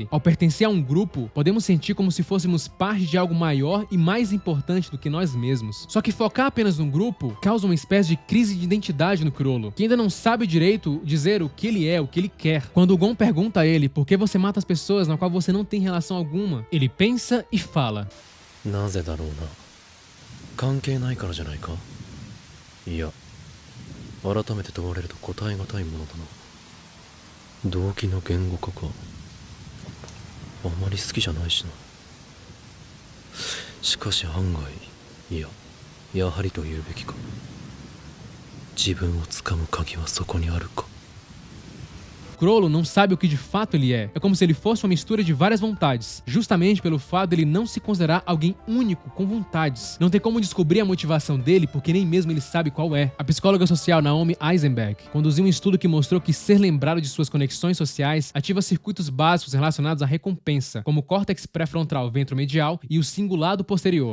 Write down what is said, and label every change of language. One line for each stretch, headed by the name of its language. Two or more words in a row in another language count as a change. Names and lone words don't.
Portuguese: Ao pertencer a um grupo, podemos sentir como se fôssemos parte de algo maior e mais importante do que nós mesmos. Só que focar apenas num grupo causa uma espécie de crise de identidade no Chrollo, que ainda não sabe direito dizer o que ele é, o que ele quer. Quando o Gon pergunta a ele por que você mata as pessoas na qual você não tem relação alguma, ele pensa e fala:
Japanese: なぜだろうな。関係ないからじゃないか。いや、改めて問われると答えがたいものだな。動機の言語化か。あまり好きじゃないしな。しかし案外、いや、やはりと言うべきか。自分をつかむ鍵はそこにあるか。
Portuguese: Chrollo não sabe o que de fato ele é. É como se ele fosse uma mistura de várias vontades, justamente pelo fato dele não se considerar alguém único com vontades. Não tem como descobrir a motivação dele porque nem mesmo ele sabe qual é. A psicóloga social Naomi Eisenberg conduziu um estudo que mostrou que ser lembrado de suas conexões sociais ativa circuitos básicos relacionados à recompensa, como o córtex pré-frontal ventromedial e o cingulado posterior.